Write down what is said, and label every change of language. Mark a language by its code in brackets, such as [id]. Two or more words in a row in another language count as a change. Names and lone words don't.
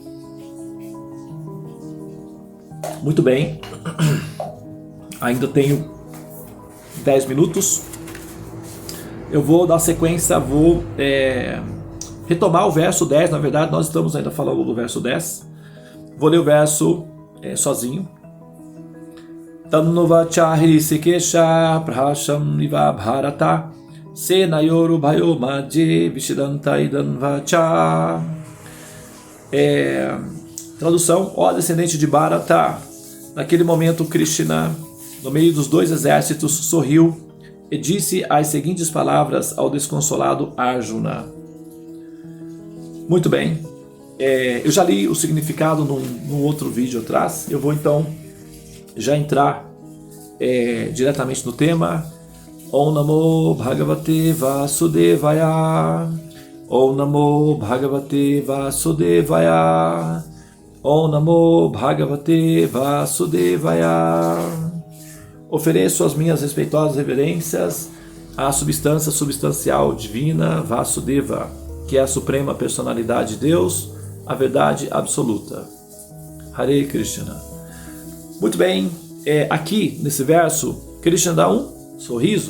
[pt] Muito bem, ainda tenho 10 minutos. Eu vou dar sequência, vou retomar o verso 10. Na verdade, nós estamos ainda falando do verso 10. Vou ler o verso sozinho. [sa] Tannovachari Sikesha Prahasham Niva Bharata Senayoru Bhayo Madhye Vishidanta Idanvacha. [pt] Tradução: ó descendente de Bharata. Naquele momento Krishna, no meio dos dois exércitos, sorriu e disse as seguintes palavras ao desconsolado Arjuna. Muito bem, eu já li o significado num outro vídeo atrás. Eu vou então já entrar diretamente no tema. [sa] Om Namo Bhagavate Vasudevaya. Om Namo Bhagavate Vasudevaya. Om Namo Bhagavate Vasudevaya. [pt] Ofereço as minhas respeitosas reverências à substância substancial divina Vasudeva, que é a suprema personalidade de Deus, a verdade absoluta. [sa] Hare Krishna. [pt] Muito bem, aqui nesse verso, Krishna dá um sorriso.